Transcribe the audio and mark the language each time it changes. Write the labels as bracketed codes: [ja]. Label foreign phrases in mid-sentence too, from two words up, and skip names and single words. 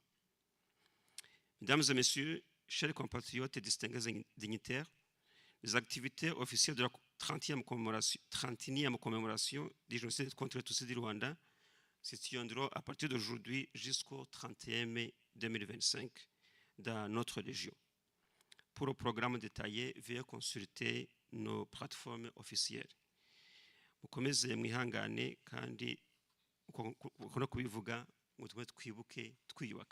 [fr] Mesdames et messieurs, chers compatriotes et distingués dignitaires, les activités officielles de la 30e commémoration du génocide contre les Tutsis du Rwanda se tiendront à partir d'aujourd'hui jusqu'au 31 mai 2025 dans notre région. Pour le programme détaillé, veuillez consulter nos plateformes officielles. [rw] Mukomeze mwihangane kandi uko no kubivuga ngo tume twibuke twiyubaka.